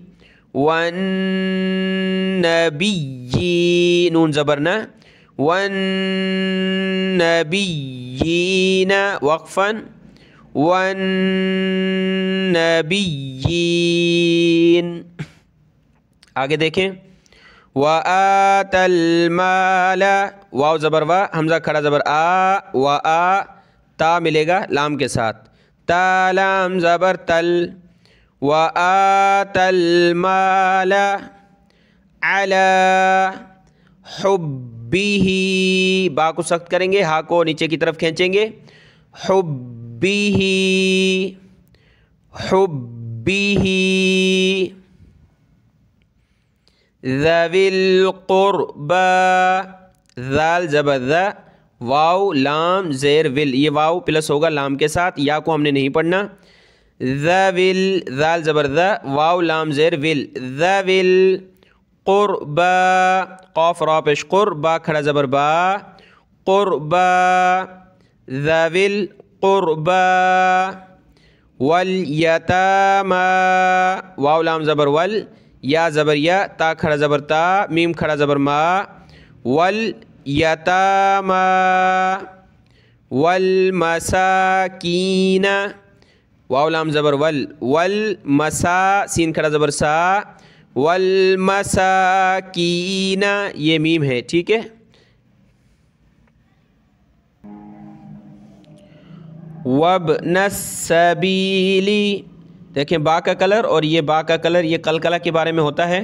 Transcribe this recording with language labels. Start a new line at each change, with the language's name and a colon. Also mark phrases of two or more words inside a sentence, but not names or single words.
Arabic: والنبيي,
Urdu: نون زبر ن,
Arabic: والنبيين
Urdu: وقفاً,
Arabic: والنبيين.
Urdu: آگے دیکھیں.
Arabic: و آتى المال,
Urdu: واؤ زبر وا، ہمزہ کھڑا زبر آ، و آ، تا ملے گا لام کے ساتھ، تا لام زبر تل.
Arabic: و آتى المال على حبه,
Urdu: با کو سخت کریں گے، ہا کو نیچے کی طرف کھینچیں گے.
Arabic: حبه حبه. ذوي القربى,
Urdu: ذال زبر ذ، واؤ لام زیر ول، یہ واؤ پلس ہوگا لام کے ساتھ، یا کو ہم نے نہیں پڑھنا. ذوِل، ذال زبر ذ، واؤ لام زیر ول,
Arabic: ذوي القربى,
Urdu: قاف را پیش قربا کھڑا زبر با، قربا.
Arabic: ذوي القربى واليتامى,
Urdu: واؤ لام زبر ول، یا زبر یا، تا کھڑا زبر تا، میم کھڑا زبر ما,
Arabic: واليتامى. والمساكين,
Urdu: واؤ لام زبر ول، ول مسا، سین کھڑا زبر سا,
Arabic: والمساكين,
Urdu: یہ میم ہے، ٹھیک ہے. وابن السبيل، دیکھیں با کا کلر اور یہ با کا کلر، یہ قلقلہ کے بارے میں ہوتا ہے.